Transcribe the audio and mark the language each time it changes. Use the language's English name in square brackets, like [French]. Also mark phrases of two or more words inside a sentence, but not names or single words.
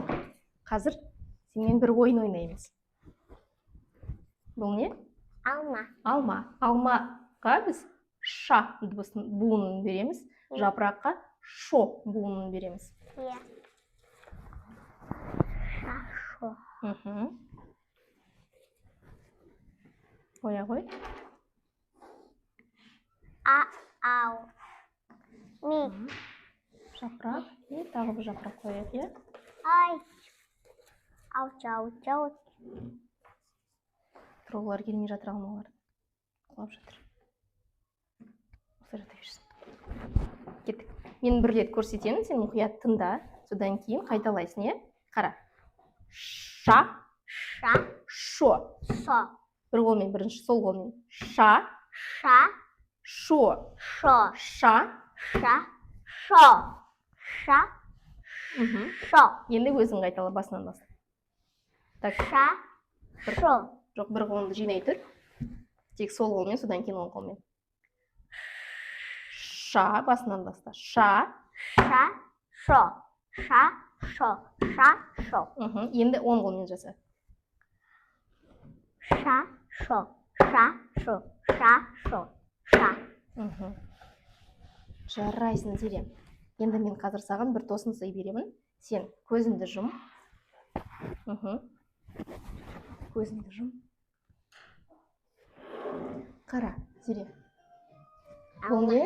[Kazakh] Қазір сенімен бір ойын ойнаймыз. Бұл не? Алма. Алма. Алмаға біз ша буынын береміз, жапыраққа шо буынын береміз. Иә. Ша, шо. Қоя ғой. Ау. Ми. Жапырақ. Тағы бір жапырақ қояйық, иә? Ай. Ау, чау, чау. Тұрғылар келмей жатыр алмалар. Құлап жатыр. Осы жата берсін. Кеттік. Мен бір рет көрсетемін, сен мұқият тыңда. Содан кейін қайталайсың, иә? Қара. Ша. Ша. Шо. Со. Бір қолмен, бірінші сол қолмен. Ша. Ша. Шо. Шо. Ша. Ша. Шо. Ша. Шо. Енді өзің қайтала, басынан басла. Так. Ша. Шо. Жоқ, бір қолыңды жинай тұр. Тек сол қолмен, содан кейін оң қолмен. Ша, басынан басла. Ша. Ша. Шо. Ша. Шо. Ша. Шо. Енді оң қолмен жаса. Ша. Шо. Ша. Шо. Ша. Шо. Ша. Жарайсың, Зере. Енді мен қазір саған бір тосын сый беремін. Сен көзіңді жұм. Көзіңді жұм. Қара, Зере. Бұл не?